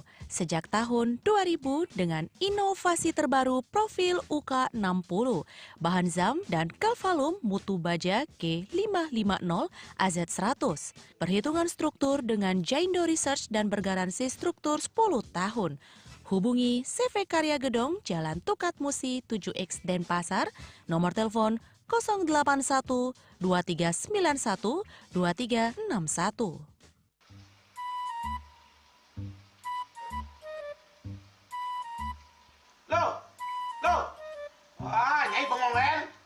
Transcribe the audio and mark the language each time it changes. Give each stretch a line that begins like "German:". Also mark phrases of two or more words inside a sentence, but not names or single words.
Indonesian: sejak tahun 2000 dengan inovasi terbaru profil UK60, bahan zam dan kalvalum mutu baja G550 AZ100. Perhitungan struktur dengan Jaindo Research dan bergaransi struktur 10 tahun. Hubungi CV Karya Gedong, Jalan Tukat Musi 7X Denpasar, nomor telepon 081 2391 2361.
Balinese: Loh, nyai bengong len.